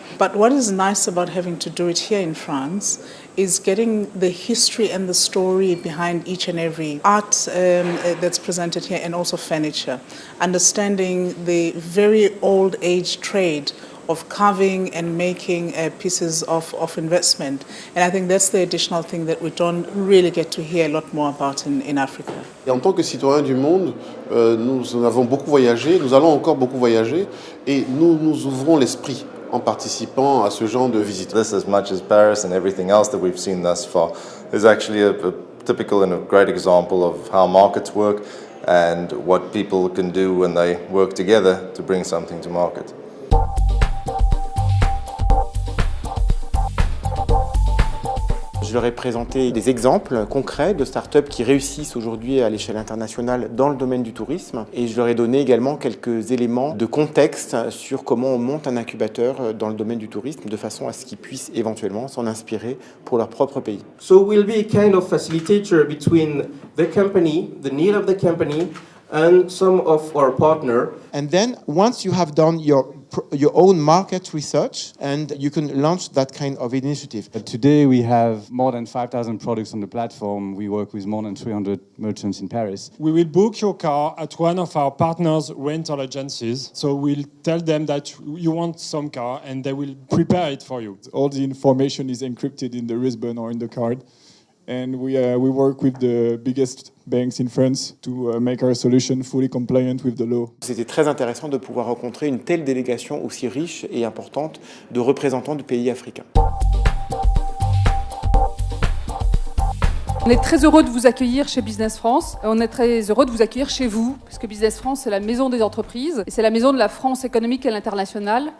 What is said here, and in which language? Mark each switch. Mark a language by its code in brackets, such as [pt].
[en] But what is nice about having to do it here in France is getting the history and the story behind each and every art that's presented here, and also furniture. Understanding the very old age trade of carving and making pieces of investment. And I think that's the additional thing that we don't really get to hear a lot more about in Africa. [fr] Et en tant que citoyens du monde, nous avons beaucoup voyagé, nous allons encore beaucoup voyager, et nous ouvrons l'esprit en participant à ce genre de visite. [en] This, as much as Paris and everything else that we've seen thus far, is actually a typical and a great example of how markets work and what people can do when they work together to bring something to market. [fr] Je leur ai présenté des exemples concrets de startups qui réussissent aujourd'hui à l'échelle internationale dans le domaine du tourisme, et je leur ai donné également quelques éléments de contexte sur comment on monte un incubateur dans le domaine du tourisme de façon à ce qu'ils puissent éventuellement s'en inspirer pour leur propre pays. [en] So we'll be a kind of facilitator between the company, the need of the company, and some of our partner. And then once you have done your own market research, and you can launch that kind of initiative. Today we have more than 5,000 products on the platform. We work with more than 300 merchants in Paris. We will book your car at one of our partners' rental agencies. So we'll tell them that you want some car and they will prepare it for you. All the information is encrypted in the wristband or in the card. And we work with the biggest banks in France to make our solution fully compliant with the law. [fr] C'était très intéressant de pouvoir rencontrer une telle délégation aussi riche et importante de représentants de pays africains. On est très heureux de vous accueillir chez Business France. On est très heureux de vous accueillir chez vous, puisque Business France, c'est la maison des entreprises et c'est la maison de la France économique à l'international.